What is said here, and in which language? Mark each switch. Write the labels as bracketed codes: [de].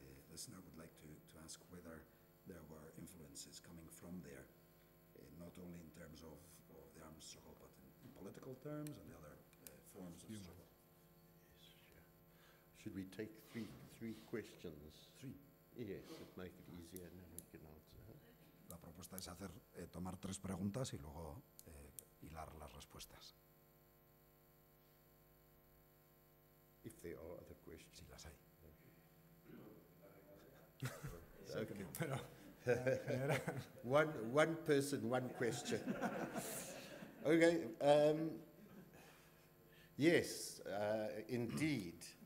[en] Listener would like to ask whether there were influences coming from there, not only in terms of the armed struggle, but in political terms and the other forms of struggle. Should we take three questions? Three. Yes, it make it easier and then we can answer. [es] La propuesta es tomar 3 preguntas y luego hilar las respuestas. [en] If there are other questions. [es] Si las hay. [en] Okay. [es] Pero, en general, [en] One person, one question. Okay. Yes, indeed.